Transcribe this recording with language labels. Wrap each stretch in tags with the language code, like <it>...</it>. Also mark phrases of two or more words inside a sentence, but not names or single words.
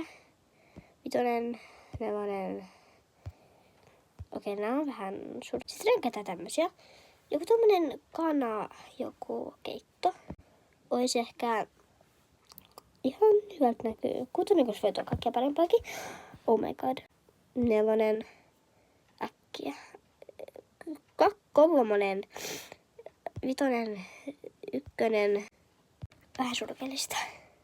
<fi>5. 4. Okei, nää on vähän suurta. Sitten ränkätään tämmösiä. Joku tommonen kana, joku keitto. Ois ehkä ihan hyvältä näkyy. 6, koska voi tulla kaikkea parempaakin.</fi> <en>Oh my god. 4.</en> <fi>Äkkiä. 3. 5. 1. Vähän surkeellista.</fi>